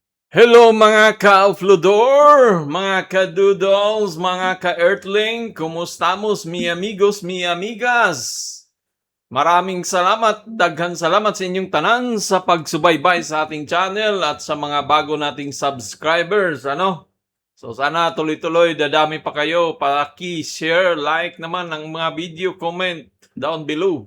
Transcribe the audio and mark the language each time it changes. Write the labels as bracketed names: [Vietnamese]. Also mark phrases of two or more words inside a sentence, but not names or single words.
[Filipino] Hello mga ka-Oflodor, mga ka-Doodles, mga ka-Earthling, kumustamos [Spanish] mi amigos, mi amigas? [Filipino] Maraming salamat, [Cebuano] daghan salamat sa inyong tanan [Filipino] sa pagsubaybay sa ating channel at sa mga bago nating subscribers, So sana tuloy-tuloy, dadami pa kayo, paki-share, like naman ang mga video, [English] comment down below.